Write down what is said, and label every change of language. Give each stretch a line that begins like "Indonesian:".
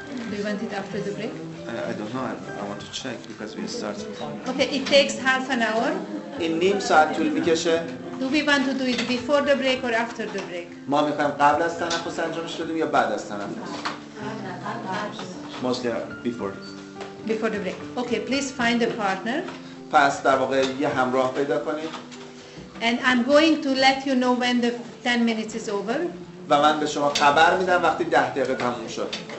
English: Do you want it after the break? I don't know. I want to check because we started. Okay, it takes half an hour.
Persian: این نیم ساعت طول می‌کشه.
English: Do we want to do it before the break or after the break?
Persian: ما می‌خوایم قبل از تنفس انجامش بدیم یا بعد از تنفس؟
English: Mostly before. Before the break. Okay, please find a partner.
Persian: پس در واقع یه همراه پیدا کنید.
English: And I'm going to let you know when the 10 minutes is over.
Persian: و من به شما خبر میدم وقتی 10 دقیقه تموم شد.